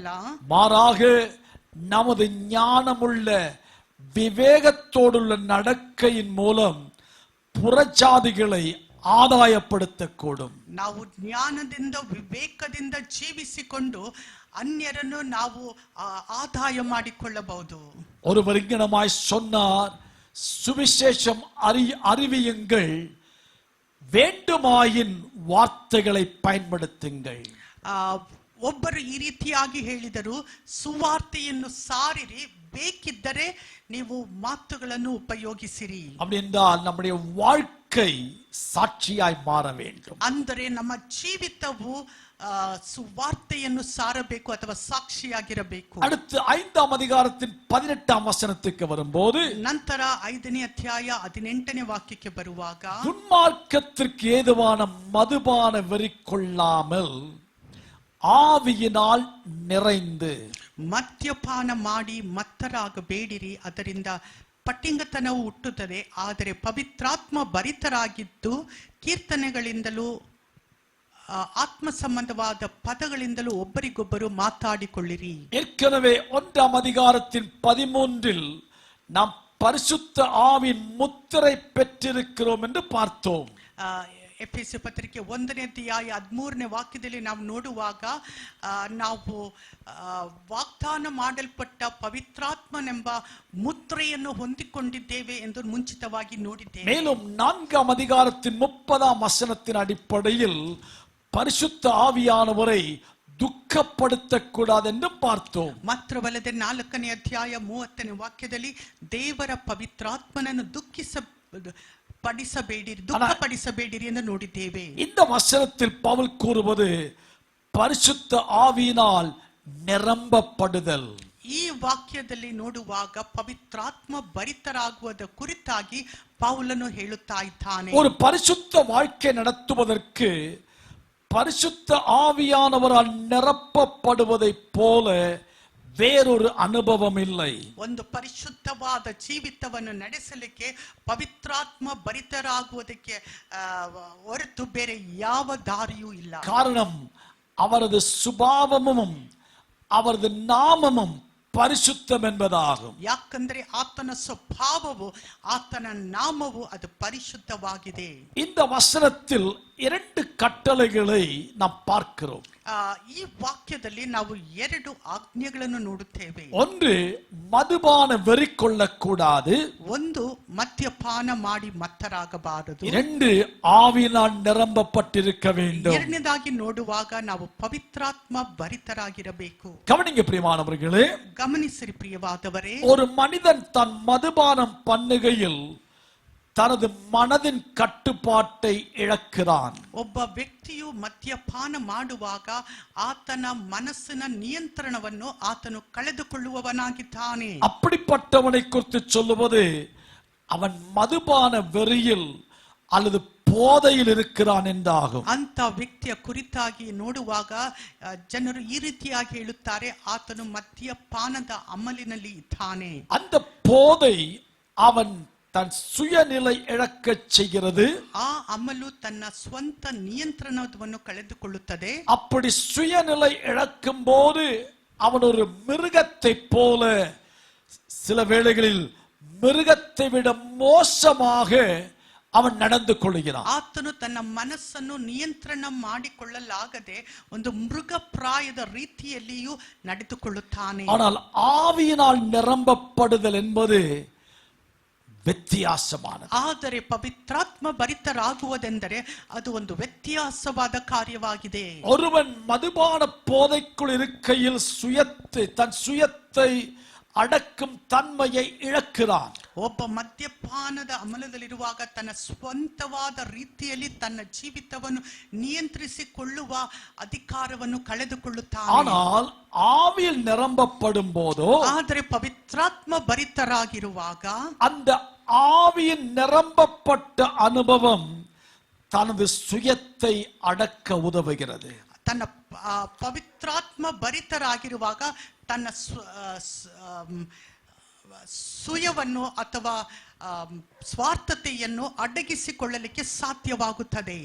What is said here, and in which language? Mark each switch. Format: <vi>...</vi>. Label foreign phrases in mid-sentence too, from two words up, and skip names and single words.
<ta>மாறாக நமது ஞானமுள்ள விவேகத்தோடுள்ள நடக்கையின் மூலம் புறஜாதிகளை ಆದಾಯಪಡುತ್ತக்கூடும்.</ta> <kn>ನಾವು ಜ್ಞಾನದಿಂದ ವಿವೇಕದಿಂದ ಜೀವಿಸಿಕೊಂಡು ಅನ್ಯರನ್ನು ನಾವು ಆದಾಯ ಮಾಡಿಕೊಳ್ಳಬಹುದು.</kn> <ta>ஒருவர் இங்கனமாய் சொன்னார், சுவிசேஷம் அறிவியுங்கள், வேண்டுமாயின் வார்த்தைகளை பயன்படுத்துங்கள்.</ta> <kn>ಒಬ್ಬರು ಈ ರೀತಿಯಾಗಿ ಹೇಳಿದರು, ಸುವಾರ್ತೆಯನ್ನು ಸಾರಿರಿ, ಬೇಕಿದ್ದರೆ ನೀವು ಮಾತುಗಳನ್ನು ಉಪಯೋಗಿಸಿರಿ.</kn> <ta>அப்படி என்றால் நம்முடைய வாழ்க்கை சாட்சியாய் மாற வேண்டும்.</ta> <kn>ಅಂದರೆ ನಮ್ಮ ಜೀವಿತವು ಸುವಾರ್ತೆಯನ್ನು ಸಾರಬೇಕು ಅಥವಾ ಸಾಕ್ಷಿಯಾಗಿರಬೇಕು.</kn> <ta>அடுத்து 5ஆம் அதிகாரத்தின் 18ஆம் வசனத்துக்கு வரும்போது,</ta> <kn>ನಂತರ 5ನೇ ಅಧ್ಯಾಯ 18ನೇ ವಾಕ್ಯಕ್ಕೆ ಬರುವಾಗ,</kn> <ta>துன்மார்க்கத்திற்கு ஏதுவான மதுபான வெறி கொள்ளாமல் ஆவியினால் நிறைந்து,</ta> <kn>ಮದ್ಯಪಾನ ಮಾಡಿ ಮತ್ತರಾಗಬೇಡಿರಿ, ಅದರಿಂದ ಪಟ್ಟಿಂಗತನವು ಹುಟ್ಟುತ್ತದೆ, ಆದರೆ ಪವಿತ್ರಾತ್ಮ ಭರಿತರಾಗಿದ್ದು ಕೀರ್ತನೆಗಳಿಂದಲೂ ಆತ್ಮ ಸಂಬಂಧವಾದ ಪದಗಳಿಂದಲೂ ಒಬ್ಬರಿಗೊಬ್ಬರು ಮಾತಾಡಿಕೊಳ್ಳಿರಿ.</kn> <ta>ஏற்கனவே 1ஆம் அதிகாரத்தின் 13இல் நாம் பரிசுத்த ஆவியின் முத்திரை பெற்றிருக்கிறோம் என்று பார்த்தோம்.</ta> <kn>ಎಫೆಸ ಪತ್ರಿಕೆ 1ನೇ ಅಧ್ಯಾಯ 13ನೇ ವಾಕ್ಯದಲ್ಲಿ ನಾವು ನೋಡುವಾಗ ನಾವು ವಾಗ್ದಾನ ಮಾಡಲ್ಪಟ್ಟ ಪವಿತ್ರಾತ್ಮನೆಂಬ ಮುದ್ರೆಯನ್ನು ಹೊಂದಿಕೊಂಡಿದ್ದೇವೆ ಎಂದು ಮುಂಚಿತವಾಗಿ ನೋಡಿದ್ದೇವೆ.</kn> <ta>மேலும் 4ஆம் அதிகாரத்தின் 30ஆம் வசனத்தின் அடிப்படையில் பரிசுத்த ஆவியானவரை ದುಃಖಪಡಿಸக்கூடாது ಎಂದು பார்த்தோம்.</ta> <kn>ಮಾತ್ರವಲ್ಲದೆ 4ನೇ ಅಧ್ಯಾಯ 30ನೇ ವಾಕ್ಯದಲ್ಲಿ ದೇವರ ಪವಿತ್ರಾತ್ಮನನ್ನು ದುಃಖಪಡಿಸಬೇಡಿರಿ ಎಂದು ನೋಡಿದ್ದೇವೆ.</kn> <ta>இந்த வசனத்தில் பவுல் கூறுவது பரிசுத்த ஆவியினால் நிரம்பப்படுதல்.</ta> <kn>ಈ ವಾಕ್ಯದಲ್ಲಿ ನೋಡುವಾಗ ಪವಿತ್ರಾತ್ಮ ಭರಿತರಾಗುವುದ ಕುರಿತಾಗಿ ಪೌಲನು ಹೇಳುತ್ತಾ ಇದ್ದಾನೆ.</kn> <ta>ஒரு பரிசுத்த வாழ்க்கை நடத்துவதற்கு பரிசுத்த ஆவியானவரால் நிரப்பப்படுவதை போல வேறொரு அனுபவம் இல்லை.</ta> <kn>ಒಂದು ಪರಿಶುದ್ಧವಾದ ಜೀವಿತವನ್ನು ನಡೆಸಲಿಕ್ಕೆ ಪವಿತ್ರಾತ್ಮ ಭರಿತರಾಗುವುದಕ್ಕೆ ಹೊರತು ಬೇರೆ ಯಾವ ದಾರಿಯೂ ಇಲ್ಲ.</kn> <ta>காரணம் அவரது சுபாவமும் அவரது நாமமும் பரிசுத்தம் என்பதாகும்.</ta> <kn>ಯಾಕಂದ್ರೆ ಆತನ ಸ್ವಭಾವವು ಆತನ ನಾಮವು ಅದು ಪರಿಶುದ್ಧವಾಗಿದೆ.</kn> <ta>இந்த வசனத்தில் 2 கட்டளைகளை நாம் பார்க்கிறோம்.</ta> <kn>ಈ ವಾಕ್ಯದಲ್ಲಿ ನಾವು 2 ಆಜ್ಞೆಗಳನ್ನು ನೋಡುತ್ತೇವೆ.</kn> <ta>ஒன்று, மதுபான வெறி கொள்ளக்கூடாது.</ta> <kn>ಒಂದು, ಮದ್ಯಪಾನ ಮಾಡಿ ಮತ್ತರಾಗಬಾರದು.</kn> <ta>2, ஆவியினால் நிரம்பப்பட்டிருக்க வேண்டும்.</ta> <kn>ಎರಡನೇದಾಗಿ ನೋಡುವಾಗ ನಾವು ಪವಿತ್ರಾತ್ಮ ಭರಿತರಾಗಿರಬೇಕು.</kn> <ta>கவனிங்க பிரியமானவர்களே,</ta> <kn>ಗಮನಿಸಿರಿ ಪ್ರಿಯವಾದವರೇ,</kn> <ta>ஒரு மனிதன் தன் மதுபானம் பண்ணுகையில் தனது மனதின் கட்டுப்பாட்டை இழக்கிறான்.</ta> <kn>ಒಬ್ಬ ವ್ಯಕ್ತಿಯು ಮದ್ಯಪಾನ ಮಾಡುವಾಗ ಆತನ ಮನಸ್ಸಿನ ನಿಯಂತ್ರಣವನ್ನು ಆತನು ಕಳೆದುಕೊಳ್ಳುವವನಾಗಿದ್ದಾನೆ.</kn> <ta>அப்படிப்பட்டவனை குறித்து சொல்லுவது அவன் மதுபான வெறியில் அல்லது போதையில் இருக்கிறான் என்றாகும்.</ta> <kn>ಅಂತ ವ್ಯಕ್ತಿಯ ಕುರಿತಾಗಿ ನೋಡುವಾಗ ಜನರು ಈ ರೀತಿಯಾಗಿ ಹೇಳುತ್ತಾರೆ, ಆತನು ಮದ್ಯಪಾನದ ಅಮಲಿನಲ್ಲಿ ಇದ್ದಾನೆ.</kn> <ta>அந்த போதை அவன் தன் சுயநிலை இழக்கச் செய்கிறது.</ta> <kn>ಆ ಅಮಲು ತನ್ನ ಸ್ವಂತ ನಿಯಂತ್ರಣವನ್ನು ಕಳೆದುಕೊಳ್ಳುತ್ತದೆ.</kn> <ta>அப்படி சுயநிலை இழக்கும் போது அவன் ஒரு மிருகத்தை போல, சில வேளைகளில் மிருகத்தை விட மோசமாக அவன் நடந்து கொள்கிறான்.</ta> <kn>ಆತನು ತನ್ನ ಮನಸ್ಸನ್ನು ನಿಯಂತ್ರಣ ಮಾಡಿಕೊಳ್ಳಲಾಗದೆ ಒಂದು ಮೃಗಪ್ರಾಯದ ರೀತಿಯಲ್ಲಿಯೂ ನಡೆದುಕೊಳ್ಳುತ್ತಾನೆ.</kn> <ta>ஆனால் ஆவியினால் நிரம்பப்படுதல் என்பது ವ್ಯತ್ಯಾಸಮಾನದು.</ta> <kn>ಆದರೆ ಪವಿತ್ರಾತ್ಮ ಭರಿತರಾಗುವುದೆಂದರೆ ಅದು ಒಂದು ವ್ಯತ್ಯಾಸವಾದ ಕಾರ್ಯವಾಗಿದೆ.</kn> <ta>ஒருவன் மதுபான போதைக்குள் இருக்கையில் தன் சுயத்தை அடக்கும் தன்மையை இழக்கிறான்.</ta> <kn>ಒಬ್ಬ ಮದ್ಯಪಾನದ ಅಮಲದಲ್ಲಿರುವಾಗ ತನ್ನ ಸ್ವಂತವಾದ ರೀತಿಯಲ್ಲಿ ತನ್ನ ಜೀವಿತವನ್ನು ನಿಯಂತ್ರಿಸಿಕೊಳ್ಳುವ ಅಧಿಕಾರವನ್ನು ಕಳೆದುಕೊಳ್ಳುತ್ತಾನೆ.</kn> <ta>ஆனால் ஆவியில் நிரம்பப்படும் போதோ,</ta> <kn>ಆದರೆ ಪವಿತ್ರಾತ್ಮ ಭರಿತರಾಗಿರುವಾಗ</kn> <ta>அந்த ஆவியின் நிரம்பப்பட்ட அனுபவம் தனது சுயத்தை அடக்க உதவுகிறது.</ta> <kn>ತನ್ನ ಪವಿತ್ರಾತ್ಮ ಭರಿತರಾಗಿರುವಾಗ ತನ್ನ ಸುಯವನ್ನು ಅಥವಾ ಸ್ವಾರ್ಥತೆಯನ್ನು ಅಡಗಿಸಿಕೊಳ್ಳಲಿಕ್ಕೆ ಸಾಧ್ಯವಾಗುತ್ತದೆ.</kn>